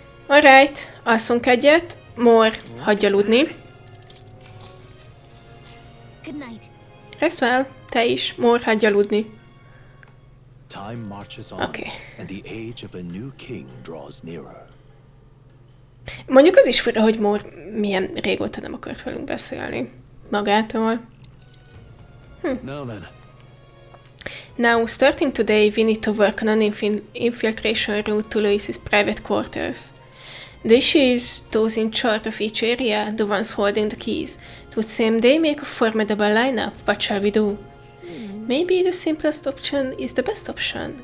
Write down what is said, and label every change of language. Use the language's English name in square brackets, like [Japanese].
[Hungarian] Alright, alszunk egyet. More, hagyj aludni. [English] Good night. Rest well, [Hungarian] te is. More, hagyj aludni. [English] Time marches on, Okay. and the age of a new king draws nearer. [Hungarian] Mondjuk az is fura, hogy Mór milyen régóta nem akart velünk beszélni. Magától. [English] Now then. Now, starting today, we need to work on an infiltration route to Louis's private quarters. The issue is those in charge of each area, the ones holding the keys. It would seem they make a formidable lineup. What shall we do? Maybe the simplest option is the best option.